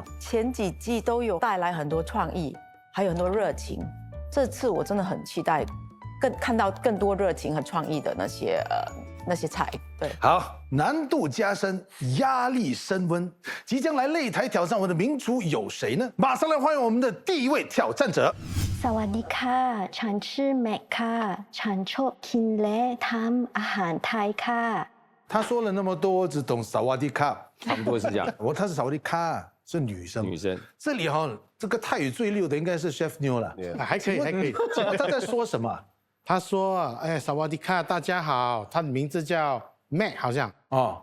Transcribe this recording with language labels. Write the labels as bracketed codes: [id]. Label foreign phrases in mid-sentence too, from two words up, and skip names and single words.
[zh] 前几季都有带来很多创意，还有很多热情。这次我真的很期待，看到更多热情和创意的那些菜。对，好，难度加深，压力升温，即将来擂台挑战我们的名厨有谁呢？马上来欢迎我们的第1位挑战者。 [th] สวัสดีค่ะฉันชื่อแม็กค่ะฉันชอบกินและทำอาหารไทยค่ะ [zh] 他说了那么多，只懂萨瓦迪卡，差不多是这样。他是萨瓦迪卡，是女生。女生。这里这个泰语最溜的应该是 Chef New 了，还可以，还可以。他在说什么？他说：“哎，萨瓦迪卡，大家好。” 他的名字叫 Mac， 好像哦。